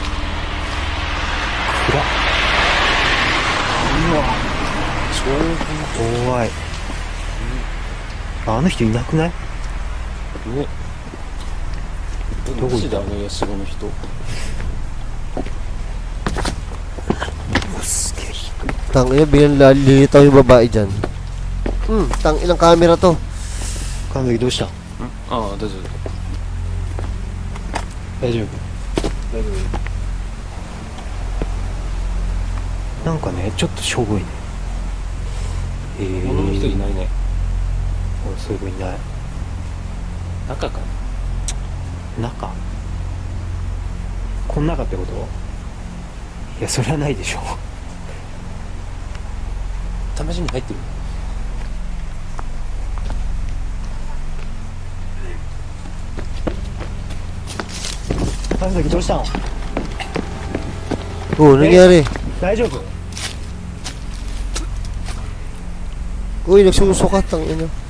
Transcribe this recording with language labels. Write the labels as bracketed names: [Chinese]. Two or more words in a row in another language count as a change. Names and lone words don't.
[Japanese] 暗っ。うわ。超怖い。あの人いなくない？ね。どこだあのヤシゴの人。すげえ。 [Filipino] Tangina, biglang lilitaw yung babae dyan. Tanginang camera to. [Japanese] 神崎どうした？ああ、大丈夫。大丈夫。大丈夫。なんかね、ちょっとしょぼいね。女の人いないね。そういう子いない。中かな。中？この中ってこと？いや、それはないでしょ。試しに入ってる。神崎どうしたの？ [Filipino] Oh, nangyari? [Japanese] 大丈夫？ [Filipino] Uy, nagsusukat, tangina.